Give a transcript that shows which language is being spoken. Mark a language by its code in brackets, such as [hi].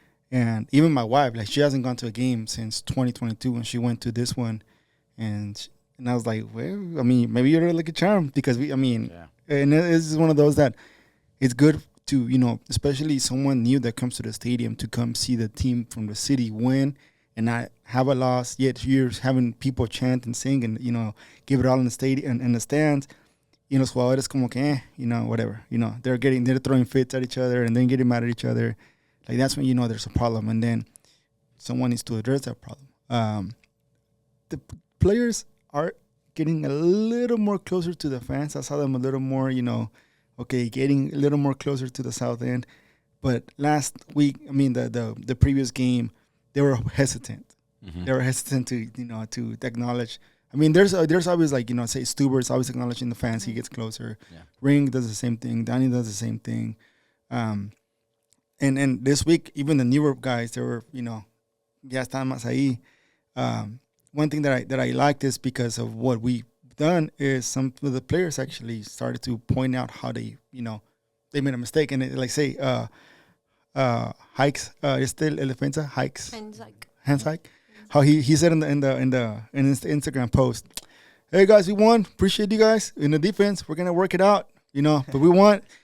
[en] And even my wife, like, she hasn't gone to a game since 2022 when she went to this one, and I was like, well, I mean, maybe you're like a charm, because and it's one of those that it's good to, especially someone new that comes to the stadium, to come see the team from the city win and not have a loss, yet you're having people chant and sing and, give it all in the stadium, in the stands. [es] Los jugadores como que, [en] whatever. They're throwing fits at each other and then getting mad at each other. Like, that's when there's a problem, and then someone needs to address that problem. The players are getting a little more closer to the fans. I saw them a little more, getting a little more closer to the south end. But last week, the previous game, they were hesitant. Mm-hmm. They were hesitant to acknowledge. There's always, like, say Stubert's always acknowledging the fans. He gets closer. Yeah. Ring does the same thing. Danny does the same thing. And this week, even the newer guys, they were, [es] ya están más ahí. [en] One thing that I liked is because of what we've done is some of the players actually started to point out how they made a mistake, and like, say Hikes, [es] el defensa [en] Hikes, Hanshike, how he said in the Instagram post, hey guys, we won, appreciate you guys in the defense, we're gonna work it out, but we want.